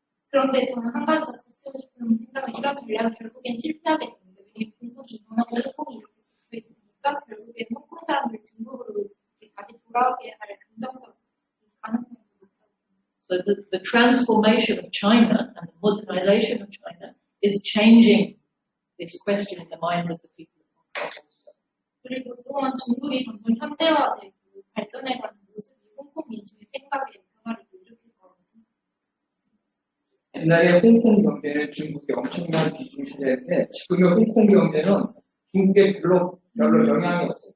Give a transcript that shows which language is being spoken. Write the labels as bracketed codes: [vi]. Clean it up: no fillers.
[ko] 그런데 저는 한 가지 더 붙이고 싶은 생각은 이런 전략은 결국엔 실패하게 됩니다. 왜냐면 중국이 이동하고 홍콩이 이렇게 붙어 있으니까 결국엔 홍콩 사람들 중국으로 다시 돌아오게 할 긍정적 가능성이 높다고. [en] So the transformation of China and the modernization of China is changing this question in the minds of the people of Hong Kong also. [ko] 그리고 또한 중국이 점점 현대화되고 발전해가는 모습이 홍콩 민중의 생각에 변화를 일으켰거든요. 옛날에 홍콩 경제는 중국의 엄청난 비중 시대인데 지금의 홍콩 경제는 중국에 별로 영향이 없어요.